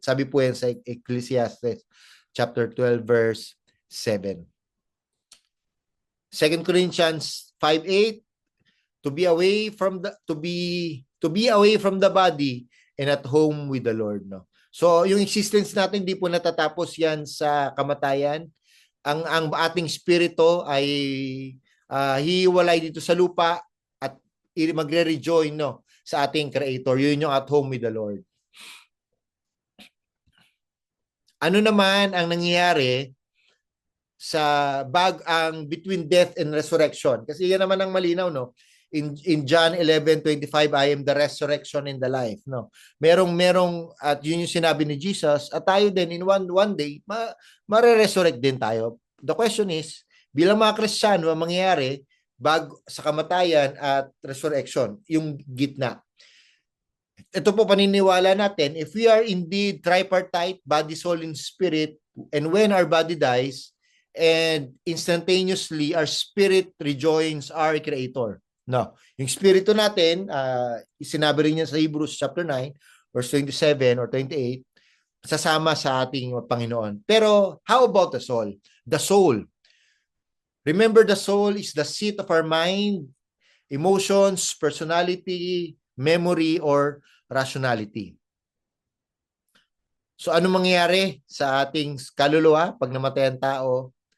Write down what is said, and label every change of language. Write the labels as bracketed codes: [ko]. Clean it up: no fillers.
[tl] Sabi po yan sa Ecclesiastes chapter 12 verse 7. [en] 2 Corinthians 5:8, to be away from the body and at home with the Lord, no. [tl] So yung existence natin hindi po natatapos yan sa kamatayan. Ang ating spirito ay hiwalay dito sa lupa at magre-rejoin, no, sa ating creator. Yun yung [en] at home with the Lord. [tl] Ano naman ang nangyayari sa ang [en] between death and resurrection? [tl] Kasi yan naman ang malinaw, no? [en] In John 11:25, I am the resurrection and the life, no? [tl] Merong at yun yung sinabi ni Jesus, at tayo din [en] in one day [tl] mare-resurrect din tayo. [en] The question is, [tl] bilang mga Kristiyano, ang mangyayari bago sa kamatayan at resurrection, yung gitna. Ito po paniniwala natin, [en] if we are indeed tripartite, body, soul, and spirit, and when our body dies, and instantaneously our spirit rejoins our Creator. [tl] No, yung spirito natin, sinabi rin niya sa Hebrews chapter 9, verse 27 or 28, sasama sa ating Panginoon. [en] Pero how about the soul? The soul. Remember, the soul is the seat of our mind, emotions, personality, memory, or rationality. [tl] So ano mangyayari sa ating kaluluwa pag namatay ang tao?